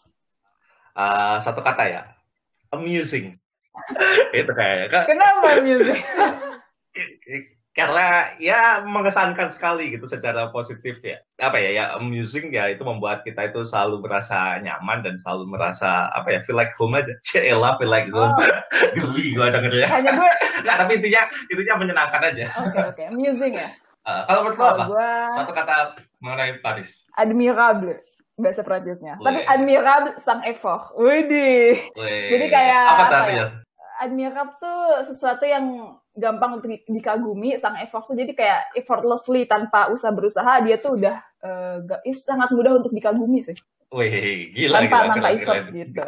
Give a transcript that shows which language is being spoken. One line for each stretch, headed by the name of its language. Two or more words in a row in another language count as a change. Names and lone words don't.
Indonesian: Satu kata ya, amusing. Itu kayaknya. Kenapa amusing? Karena ya mengesankan sekali gitu secara positif ya. Amusing ya, itu membuat kita itu selalu merasa nyaman dan selalu merasa
English: feel like home
Indonesian: aja. Cielah,
English: feel like home.
Indonesian: Geli gue dengernya. Hanya gue. Nggak, tapi intinya menyenangkan aja. Oke. Amusing ya. Kalau menurut lo apa? Satu kata mengenai Paris. Admirable. Bahasa Prancisnya. Tapi
French: admirable sans effort.
Indonesian: Widih. Jadi kayak apa artinya? Admirable tuh sesuatu yang gampang untuk dikagumi,
French: sang effort
Indonesian: tuh jadi kayak effortlessly tanpa berusaha dia tuh udah sangat mudah untuk dikagumi sih. Wih, gila. Tanpa effort gitu.